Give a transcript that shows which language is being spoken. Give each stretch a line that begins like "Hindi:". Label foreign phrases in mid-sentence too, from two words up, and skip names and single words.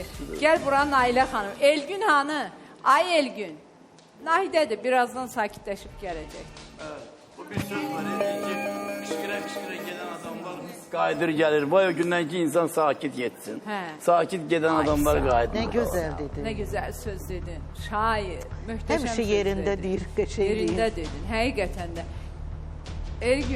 Azerbaijani: Gəl bura Nailə xanım. Elgün hanı? Ay Elgün. Nahidədir, birazdan sakitləşib gələcək.
Turkish: Evet, bu bir söz var. Kışkıra kışkıra gelen adamlar
Azerbaijani: Qayıdır gəlir. Vay o gündən ki insan sakit getsin. Hə. Sakit gedən Ay, adamlar sağ ol. qayıtmır.
Turkish: Ne güzel dedi. Ne güzel söz dedin.
Azerbaijani: Şair. Möhtəşəm Həmişə söz yerində dedin. deyir, qəşəng deyir. Yerində dedin. Həqiqətən də. Elgün.